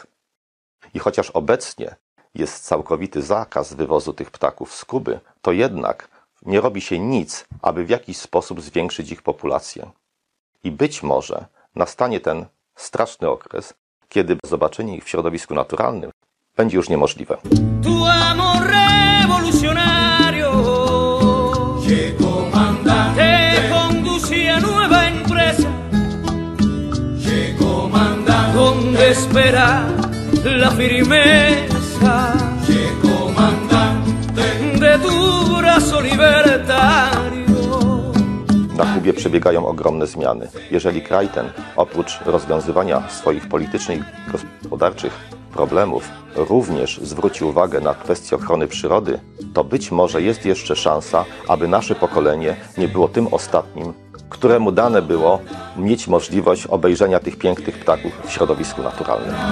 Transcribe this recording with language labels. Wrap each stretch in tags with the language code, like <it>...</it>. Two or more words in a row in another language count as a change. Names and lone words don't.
<pl>I chociaż obecnie jest całkowity zakaz wywozu tych ptaków z Kuby, to jednak nie robi się nic, aby w jakiś sposób zwiększyć ich populację. I być może nastanie ten straszny okres, kiedy zobaczenie ich w środowisku naturalnym będzie już niemożliwe.</pl> <es>La firmeza que comandante de tu brazo libertario.</es> <pl>Na Kubie przebiegają ogromne zmiany. Jeżeli kraj ten, oprócz rozwiązywania swoich politycznych i gospodarczych problemów, również zwróci uwagę na kwestię ochrony przyrody, to być może jest jeszcze szansa, aby nasze pokolenie nie było tym ostatnim, któremu dane było mieć możliwość obejrzenia tych pięknych ptaków w środowisku naturalnym.</pl>